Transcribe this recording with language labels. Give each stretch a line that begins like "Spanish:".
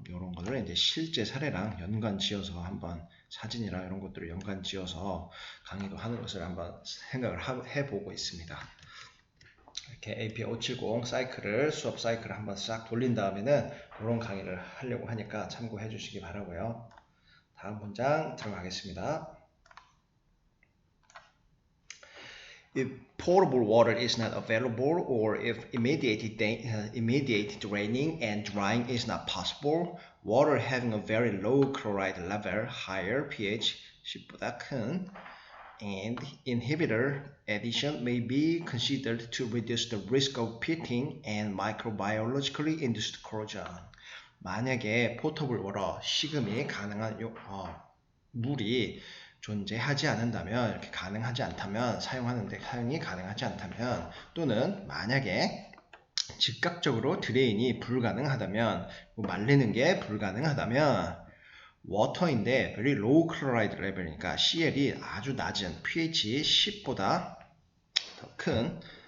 Korean: 이런 거를 이제 실제 사례랑 연관 지어서 한번 사진이랑 이런 것들을 연관 지어서 강의도 하는 것을 한번 생각을 해보고 있습니다. 이렇게 APA 570 사이클을 수업 사이클을 한번 싹 돌린 다음에는 이런 강의를 하려고 하니까 참고해 주시기 바라고요. 다음 문장 들어가겠습니다.
English: If potable water is not available or if immediate draining and drying is not possible, water having a very low chloride level, higher pH
Korean: 10보다 큰
English: and inhibitor addition may be considered to reduce the risk of pitting and microbiologically induced corrosion.
Korean: 만약에 포터블 워터, 식음이 가능한 물이 존재하지 않는다면, 이렇게 가능하지 않다면, 사용이 가능하지 않다면, 또는 만약에 즉각적으로 드레인이 불가능하다면, 말리는 게 불가능하다면, 워터인데
English: very low chloride level
Korean: 이니까 CL이 아주 낮은 pH 10보다 더 큰,